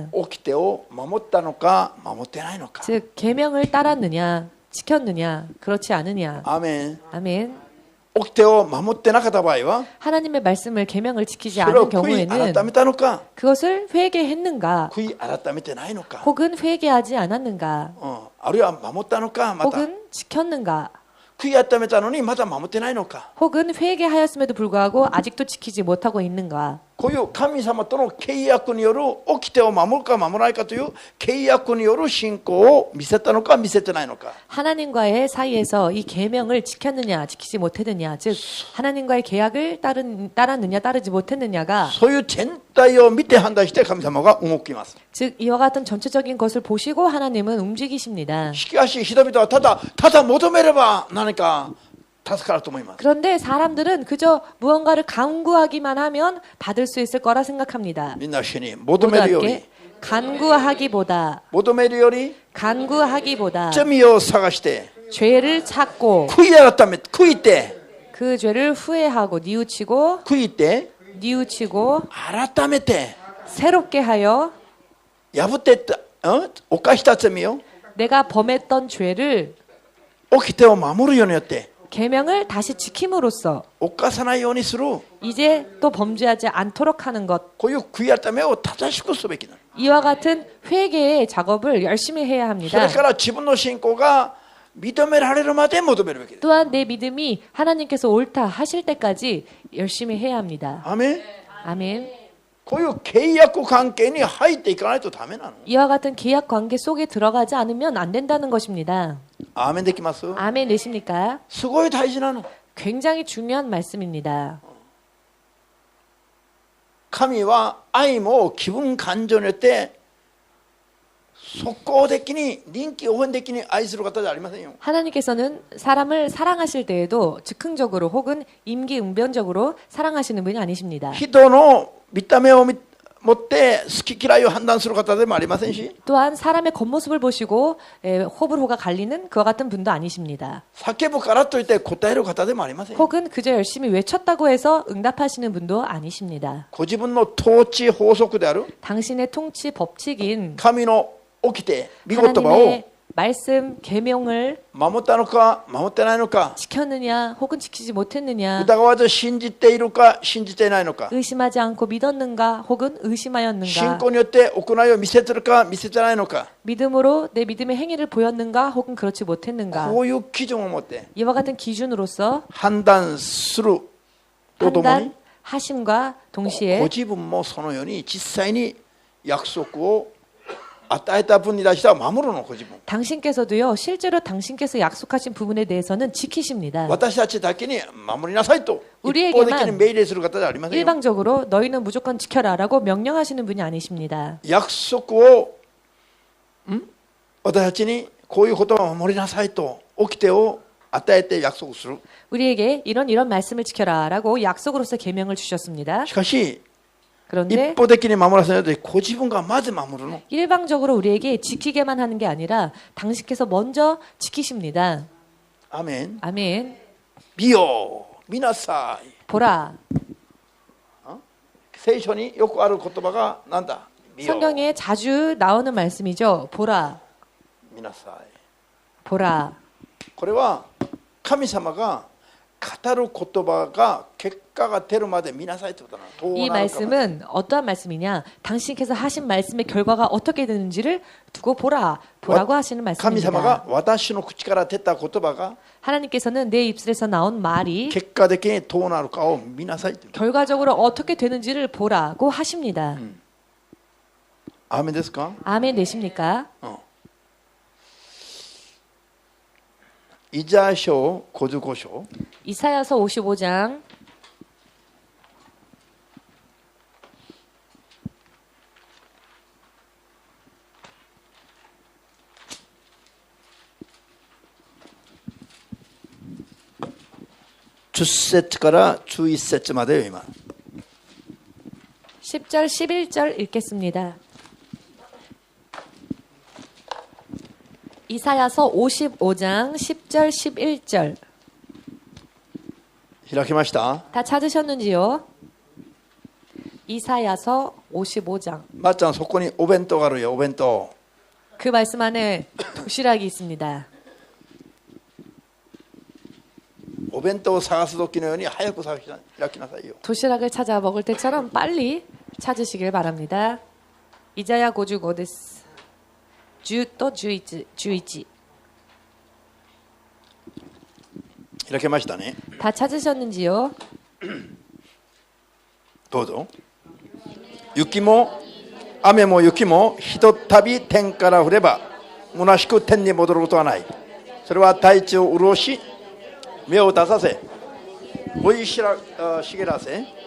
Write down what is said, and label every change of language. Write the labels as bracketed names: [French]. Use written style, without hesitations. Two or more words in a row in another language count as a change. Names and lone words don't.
[Japanese] 掟を守ったのか守ってないのか。 [Korean] 즉 계명을 따랐느냐, 지켰느냐, 그렇지 않느냐. [Japanese] アーメン。 [Korean] 아멘. [Japanese] 掟を守ってなかった場合は [Korean] 하나님의 말씀을 계명을 지키지 [Japanese] それを [Korean] 않은 [Japanese] 悔い [Korean] 경우에는 [Japanese] 改めたのか [Korean] 그것을 회개했는가, [Japanese] 悔い改めてないのか、 [Korean] 혹은 회개하지 않았는가, [Japanese] あるいは守ったのか、また [Korean] 혹은 지켰는가, [Japanese] 悔い改めたのにまだ守ってないのか。 [Korean] 혹은 회개하였음에도 불구하고 아직도 지키지 못하고 있는가. [Japanese] こういう神様との契約による掟を守るか守らないかという契約による信仰を見せたのか見せてないのか。 [Korean] 하나님과의 사이에서 이 계명을 지켰느냐, 지키지 못했느냐, 즉 하나님과의 계약을 따랐느냐, 따르지 못했느냐가 [Japanese] そういう全体を見て判断して神様が動きます。 [Korean] 즉 이와 같은 전체적인 것을 보시고 하나님은 움직이십니다. [Japanese] しかし人々はただ求めれば何か助かると思います。 [Korean] 그런데 사람들은 그저 무언가를 간구하기만 하면 받을 수 있을 거라 생각합니다. [Japanese] みんな一緒に [Korean] 모두 [Japanese] 求めるより [Korean] 함께 간구하기보다 [Japanese] 求めるより [Korean] 간구하기보다 [Japanese] 罪を探して [Korean] 죄를 찾고 [Japanese] 悔いて [Korean] 그 죄를 후회하고 뉘우치고 [Japanese] 悔いて [Korean] 뉘우치고 [Japanese] 改めて [Korean] 새롭게 하여 [Japanese] 破ってった、犯した罪を [Korean] 내가 범했던 죄를 [Japanese] 掟を守るようによって [Korean] 계명을 다시 지킴으로써 [Japanese] 犯さないようにする [Korean] 이제 또 범죄하지 않도록 하는 것, [Japanese] こういう悔い改めを正しくすべきなの。 [Korean] 이와 같은 회개의 작업을 열심히 해야 [Japanese] そ [Korean] 합니다. [Japanese] れから自分の信仰が認められるまで求めるべきです。 [Korean] 또한 내 믿음이 하나님께서 옳다 하실 때까지 열심히 해야 합니다. [Japanese] アメン。 [Korean] 아멘. [Japanese] こういう契約関係に入っていかないとダメなの。 [Korean] 이와 같은 계약 관계 속에 들어가지 않으면 안 된다는 것입니다. [Japanese] アーメンできます？ [Korean] 아멘 되십니까? [Japanese] すごい大事なの。 [Korean] 굉장히 중요한 말씀입니다. [Japanese] 神は愛も気分感情によって即効的に臨機応変的に愛する方じゃありませんよ。 [Korean] 하나님께서는 사람을 사랑하실 때에도 즉흥적으로 혹은 임기응변적으로 사랑하시는 분이 아니십니다. [Japanese] 人の見た目を持って好き嫌いを判断する方でもありませんし、 [Korean] 또한 사람의 겉모습을 보시고 호불호가 갈리는 그와 같은 분도 아니십니다. [Japanese] 叫ぶからといって答える方でもありません。 [Korean] 혹은 그저 열심히 외쳤다고 해서 응답하시는 분도 아니십니다. [Japanese] ご自分の統治法則である [Korean] 당신의 통치 법칙인 [Japanese] 神の掟御言葉を [Korean] 하나님의 말씀 계명을 [Japanese] 守ったのか守ってないのか、 [Korean] 지켰느냐 혹은 지키지 못했느냐, [Japanese] 疑わず信じているか信じていないのか、 [Korean] 의심하지 않고 믿었는가 혹은 [Japanese] 信 [Korean] 의심하였는가, [Japanese] 仰によって行いを見せてるか見せてないのか、 [Korean] 믿음으로 내 믿음의 행위를 보였는가 혹은 그렇지 못했는가, [Japanese] こういう基準を持って [Korean] 이와 같은 기준으로서 [Japanese] 判断するとともに [Korean] 판단하심과 [Japanese] ご [Korean] 동시에 [Japanese] 自分もそのように実際に約束を与えた分に対しては守るの。ご自分 [Korean] 당신께서도요, 실제로 당신께서 약속하신 부분에 대해서는 지키십니다. [Japanese] 私たちだけに守りなさいと一 [Korean] 우리에게만 [Japanese] 方的に命令する方じゃありませんよ。 [Korean] 일방적으로 너희는 무조건 지켜라라고 명령하시는 분이 아니십니다. [Japanese] 約束を私たちにこういうことを守りなさいと掟を与えて約束する。 [Korean] 우리에게 이런 말씀을 지켜라라고 약속으로서 계명을 주셨습니다. [Japanese] しかし [Korean] 그런데 [Japanese] 一方的に守らせないでご自分がまず守るの。 [Korean] 일방적으로 우리에게 지키게만 하는 게 아니라 당신께서 먼저 지키십니다. [Japanese] アメン。 [Korean] 아멘. [Japanese] 見よ見なさい。 [Korean] 보라. [Japanese] 聖書によくある言葉がなんだ。見よ [Korean] 성경에 자주 나오는 말씀이죠. 보라. [Japanese] 見なさい。 [Korean] 보라. [Japanese] これは神様が語る言葉が結果が出るまで見なさいということなの。どう [Korean] 이 [Japanese] なるかまで [Korean] 말씀은 어떠한 말씀이냐? 당신께서 하신 말씀의 결과가 어떻게 되는지를 두고 보라고 하시는 [Japanese] 神様が [Korean] 말씀입니다. [Japanese] 私の口から出た言葉が [Korean] 하나님께서는 내 입술에서 나온 말이 [Japanese] 結果的にどうなるかを見なさいという。 [Korean] 결과적으로 어떻게 되는지를 보라고 하십니다. [Japanese] アーメンですか？ [Korean] 아멘 되십니까? [Japanese] イザヤ書55章 [Korean] 이사야서 55장 [Japanese] 10節から11節までよ今 [Korean] 10절 11절 읽겠습니다. 이사야서 55장 10절 11절 [Japanese] 開きました？ [Korean] 다 찾으셨는지요? 이사야서 55장 [Japanese] まっちゃんそこにお弁当があるよお弁当 [Korean] 그 말씀 안에 도시락이 있습니다. [Japanese] お弁当を探す時のように早く開きなさいよ [Korean] 도시락을 찾아 먹을 때처럼 빨리 찾으시길 바랍니다. [Japanese] 이자야 55 です. 10と11 11 開けましたね [Korean] 다 찾으셨는지요? [Japanese] どうぞ雪も雨も雪もひとたび天から降れば虚しく天に戻ることはないそれは大地を潤し芽を出させ生い茂らせ